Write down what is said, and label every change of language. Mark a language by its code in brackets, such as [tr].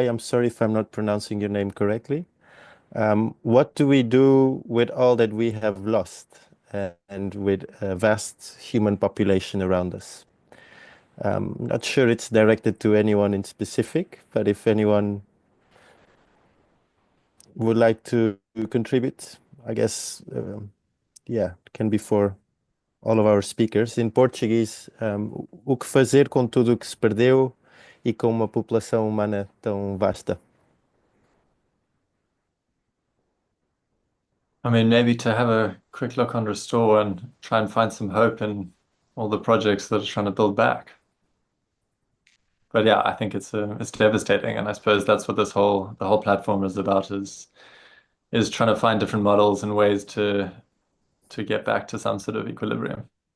[en] I'm sorry if I'm not pronouncing your name correctly. What do we do with all that we have lost and with a vast human population around us? Not sure it's directed to anyone in specific, but if anyone would like to contribute, I guess, yeah, it can be for all of our speakers. In Portuguese, [pt] o que fazer com tudo o que se perdeu e com uma população humana tão vasta? [en] I mean, maybe to have a quick look on Restore and try and find some hope in all the projects that are trying to build back. But yeah, I think it's devastating, and I suppose that's what the whole platform is about, is trying to find different models and ways to get back to some sort of equilibrium.